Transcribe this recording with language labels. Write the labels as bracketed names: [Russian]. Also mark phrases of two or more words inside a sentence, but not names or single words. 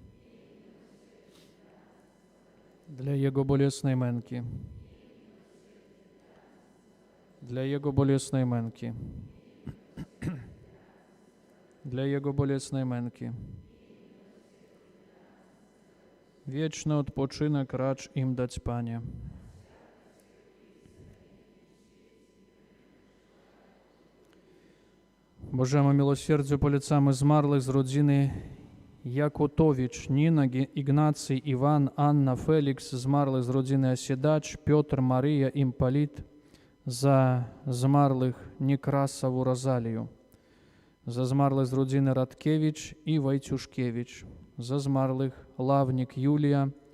[Polish] Dla Jego bolesnej męki. Dla Jego bolesnej męki. Dla Jego bolesnej męki. Wieczny odpoczynek racz im dać, Panie. [Ukrainian] Божому милосердю поліцами змарлих з родини Якотович, Ніна, Ігнацій, Іван, Анна, Фелікс, змарлих з родини Осідач, Петр, Марія, Імполіт, за змарлих Некрасову Розалію, за змарлих з родини Радкевич і Вайтюшкевич, за змарлих Лавнік Юлія,